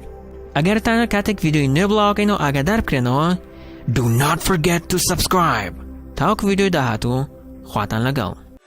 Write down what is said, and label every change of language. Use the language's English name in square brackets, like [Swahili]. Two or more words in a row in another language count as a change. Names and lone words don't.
[Central Kurdish] ئەگەرتانە کاتێک ڤیدیۆی نوێ بڵاوەکەین و ئاگادار بکرێنەوە [English] Do not forget to subscribe. [Central Kurdish] تاوەکو ڤیدیۆی داهاتوو خواتان لەگەڵ.